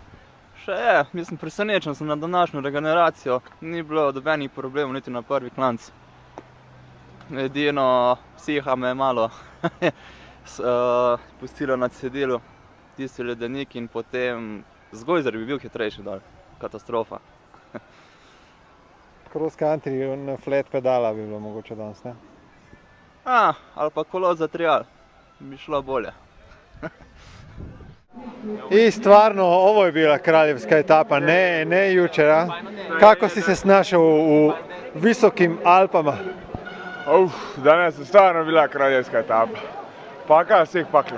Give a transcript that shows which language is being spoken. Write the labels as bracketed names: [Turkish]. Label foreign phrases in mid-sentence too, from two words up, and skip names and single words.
[Slovenian] Še je, mislim, presenečen sem na današnjo regeneracijo. Ni bilo dobenih problemov niti na prvi klanc. Edino psiha me je malo pustilo na cedilu, tisti ledenik in potem Zgojzer bi bil hitrejši dol. Katastrofa. [English] Cross country [Slovenian] in flat pedala bi bilo mogoče danes, ne? Ali pa kolo za trial, bi šlo bolje. [Croatian] I stvarno, ovo je bila kraljevska etapa, ne jučer, a? Kako si se snašel visokim Alpama? Danas je stvarno bila kraljevska etapa. Pakao svih pakla.